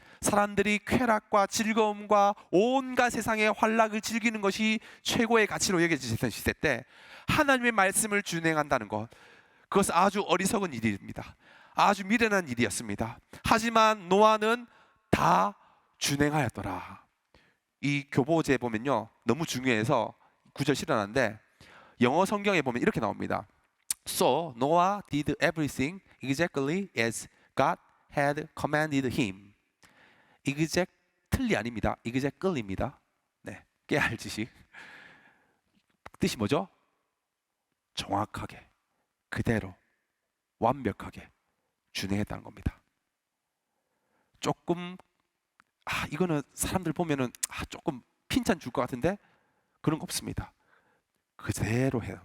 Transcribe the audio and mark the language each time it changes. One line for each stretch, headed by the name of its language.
Korean: 사람들이 쾌락과 즐거움과 온갖 세상의 환락을 즐기는 것이 최고의 가치로 여겨지던 시대 때 하나님의 말씀을 준행한다는 것, 그것은 아주 어리석은 일입니다. 아주 미련한 일이었습니다. 하지만 노아는 다 준행하였더라. 이 교보제에 보면요, 너무 중요해서 구절 실어놨는데 영어 성경에 보면 이렇게 나옵니다.
English: So Noah did everything exactly as God had commanded him.
Korean: exactly 아닙니다. exactly입니다. 네, 깨알 지식. 뜻이 뭐죠? 정확하게, 그대로, 완벽하게 준행했다는 겁니다. 조금 이거는 사람들 보면은 조금 핀찬 줄 것 같은데 그런 거 없습니다. 그대로 해요.